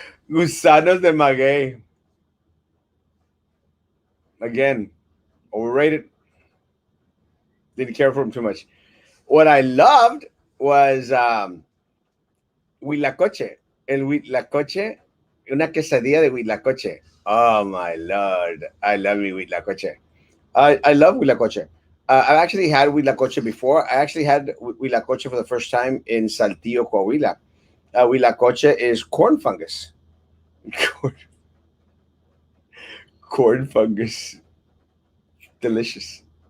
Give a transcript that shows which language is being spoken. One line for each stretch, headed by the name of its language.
Spanish: Gusanos de maguey.
English: Again, overrated. Didn't care for them too much. What I loved was huitlacoche.
Spanish: El huitlacoche, una quesadilla de huitlacoche.
English: Oh my lord, I love me huitlacoche. I love huitlacoche. I've actually had huitlacoche before. I actually had huitlacoche for the first time in Saltillo, Coahuila. Huitlacoche is corn fungus. corn, corn fungus. Delicious.